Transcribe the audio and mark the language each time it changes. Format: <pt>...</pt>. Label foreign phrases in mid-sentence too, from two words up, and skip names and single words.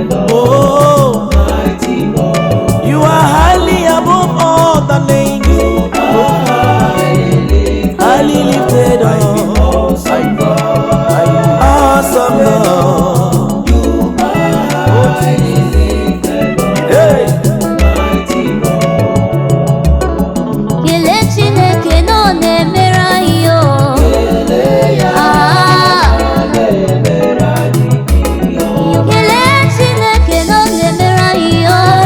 <en>Oh, you are highly above all the names. Highly lifted up. Awesome God. Hey!</en> <ig>Kelee Chineke na ọ na-emere anyị o. Ah! Kelee Chineke na ọ na-emere anyị o.</ig>